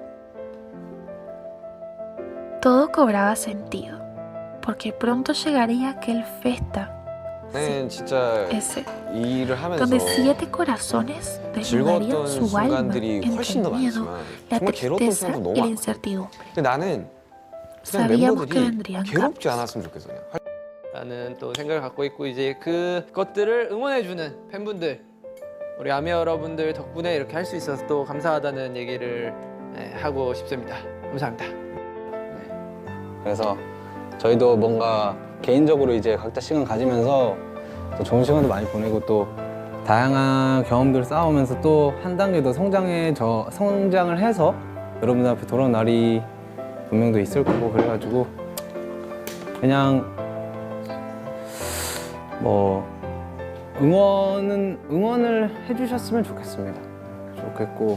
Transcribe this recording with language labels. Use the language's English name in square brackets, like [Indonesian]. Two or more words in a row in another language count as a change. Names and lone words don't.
[Spanish] Todo cobraba sentido, porque pronto llegaría aquel festa, ese, donde 7 corazones desnudarían su alma entre el miedo, la tristeza y la incertidumbre. Sabíamos que vendrían cambios. [Korean] 라는 또 생각을 갖고 있고, 이제 그것들을 응원해주는 팬분들, 우리 아미 여러분들 덕분에 이렇게 할 수 있어서 또 감사하다는 얘기를 하고 싶습니다. 감사합니다. 그래서 저희도 뭔가 개인적으로 이제 각자 시간 가지면서 또 좋은 시간도 많이 보내고 또 다양한 경험들을 쌓으면서 또 한 단계 더 성장을 해서 여러분들 앞에 돌아온 날이 분명도 있을 거고, 그래가지고 그냥 뭐 응원을 해주셨으면 좋겠고